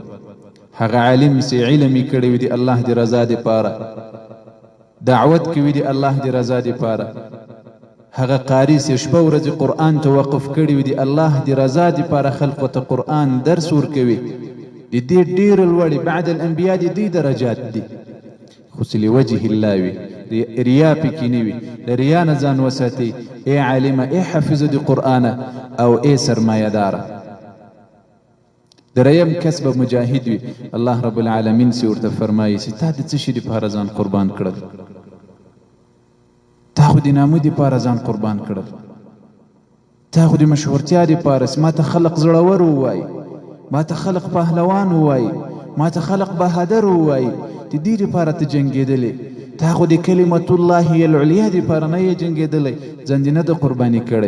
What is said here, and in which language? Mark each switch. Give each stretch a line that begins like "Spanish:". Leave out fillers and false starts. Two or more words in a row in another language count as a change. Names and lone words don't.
Pashto: هغه عالم چې علم یې کړی وي د الله د رضا دپاره، دعوت کوي د الله د رضا دپاره، هغه قاری چې شپه ورځې قرآن ته وقف کړي وي د الله د رضا دپاره، خلقو ته قرآن درس ورکوي، د دې ډېره لوړې
Arabic: بعد الانبیا
Pashto: د دې درجات دي. خو چې
Arabic: لوجه الله
Pashto: وي، ریا پکې نه وي، له ریا نه ځان وساتئ ای عالمه، ای حافظه د قرآنه او ای سرمایه داره. دریم کسب مجاهد وي،
Arabic: الله رب العالمین
Pashto: چې ورته فرمایي چې تا د څه شي دپاره ځان قربان کړل؟ تا خو د نامو دپاره ځان قربان کړل، تا خو د مشهورتیا دپاره، ما ته خلق زړور ووایي، ما ته خلق پهلوان ووایي، ما ته خلق بهادر ووایي، د دې دپاره ته جنګېدلې، تا خو د
Arabic: کلمت الله العلیا
Pashto: دپاره نه یې جنګېدلی، ځان دې نه ده قرباني کړی.